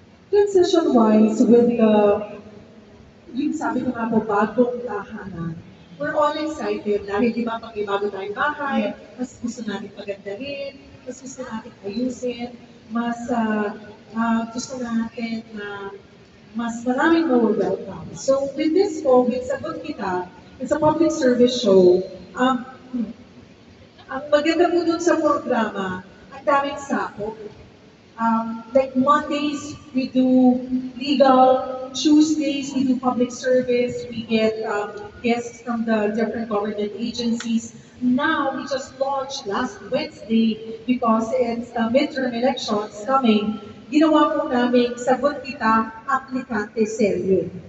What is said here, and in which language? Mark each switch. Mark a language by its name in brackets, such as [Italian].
[Filipino] Transition-wise, with yung sabi ko nga po, bagong tahanan, [English] we're all excited [Filipino] dahil di ba pag may bago tayong bahay, mas gusto natin pagandahin, mas gusto natin ayusin, mas gusto natin na mas maraming more welcome. [English] So with this po, with Sagot Kita, it's a public service show. [Filipino] Ang maganda po dun sa programa, ang daming sakop. [English] Like Mondays, we do legal. Tuesdays, we do public service. We get guests from the different government agencies. Now, we just launched last Wednesday because it's the midterm elections coming. [Filipino] Ginawa po namin Sagot Kita Aplikante Serye.